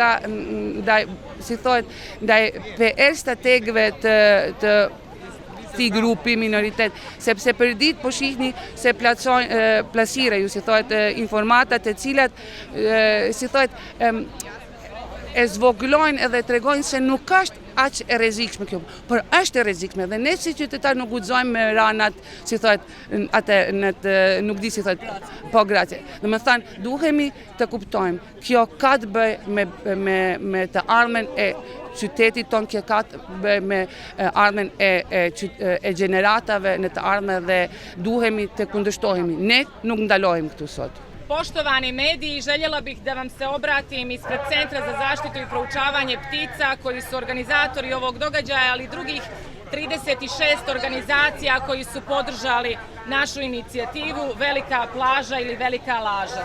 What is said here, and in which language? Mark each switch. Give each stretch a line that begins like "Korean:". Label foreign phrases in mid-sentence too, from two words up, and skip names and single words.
Albanian: ndaj PR strategëve të këtij grupi minoritet, sepse për ditë po shihni se plasira, ju si thotë, informatat të cilat, si thotë, e zvogëlojnë edhe tregojnë se nuk është aq e rrezikshme kjo, por është e rrezikshme dhe ne si qytetar nuk guxojmë me ranat, si thotë, atë nuk di si thotë, po grazie. Domethënë duhemi të kuptojmë, kjo ka të bëjë me të ardhmen e qytetit tonë, kjo ka të bëjë me ardhmen e gjeneratave në të ardhmen dhe duhemi të kundërshtohemi. Ne nuk ndalohemi këtu sot.
Serbian: Poštovani mediji, željela bih da vam se obratim ispred Centra za zaštitu i proučavanje ptica koji su organizatori ovog događaja, ali i drugih 36 organizacija koji su podržali našu inicijativu Velika plaža ili Velika laža.